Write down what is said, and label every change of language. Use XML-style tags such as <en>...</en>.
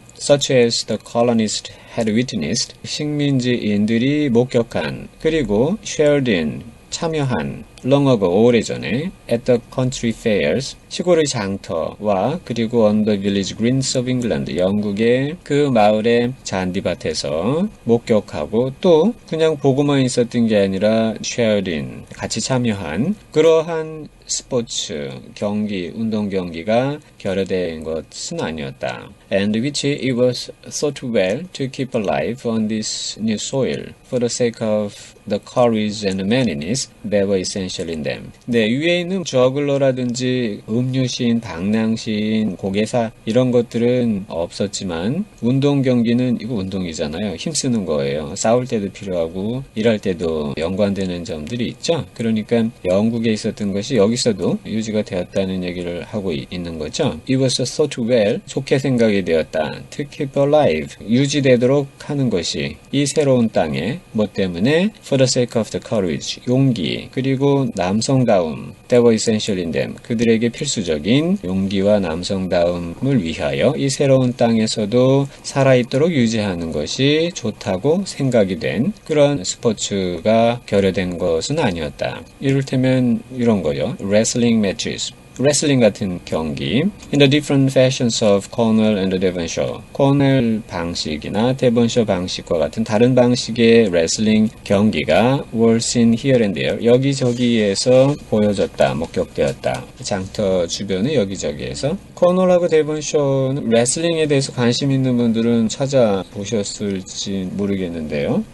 <en>Such as the colonists had witnessed,</en> <ko>식민지인들이 목격한, 그리고</ko> <en>shared in,</en> <ko>참여한,</ko> <en>long ago,</en> <ko>오래전에,</ko> <en>at the country fairs,</en> <ko>시골의 장터와 그리고</ko> <en>on the village greens of England,</en> <ko>영국의 그 마을의 잔디밭에서 목격하고 또 그냥 보고만 있었던 게 아니라 shared in, 같이 참여한 그러한 스포츠, 경기, 운동 경기가 결여된 것은 아니었다.</ko> <en>And which it was thought well to keep alive on this new soil for the sake of the courage and manliness that were essential in them.</en> <ko>네, 위에 있는 저글러라든지 음유시인, 방랑시인, 고개사 이런 것들은 없었지만 운동 경기는 이거 운동이잖아요. 힘쓰는 거예요. 싸울 때도 필요하고 일할 때도 연관되는 점들이 있죠. 그러니까 영국에 있었던 것이 여기서도 유지가 되었다는 얘기를 하고 있는 거죠.</ko> <en>It was thought well,</en> <ko>좋게 생각이 되었다.</ko> <en>To keep alive,</en> <ko>유지되도록 하는 것이 이 새로운 땅에 뭐 때문에</ko> <en>for the sake of the courage,</en> <ko>용기, 그리고 남성다움,</ko> <en>that were essential in them,</en> <ko>그들에게 필수적인 용기와 남성다움을 위하여 이 새로운 땅에서도 살아있도록 유지하는 것이 좋다고 생각이 된 그런 스포츠가 결여된 것은 아니었다. 이를테면 이런 거요.</ko> <en>wrestling matches.</en> <ko>레슬링 같은 경기</ko> <en>in the different fashions of Cornwall and Devonshire.</en> <ko>코넬 방식이나 데본셔 방식과 같은 다른 방식의 레슬링 경기가</ko> <en>were seen here and there.</en> <ko>여기저기에서 보여졌다, 목격되었다. 장터 주변의 여기저기에서. 코넬하고 데본셔는 레슬링에 대해서 관심 있는 분들은 찾아보셨을지 모르겠는데요.</ko>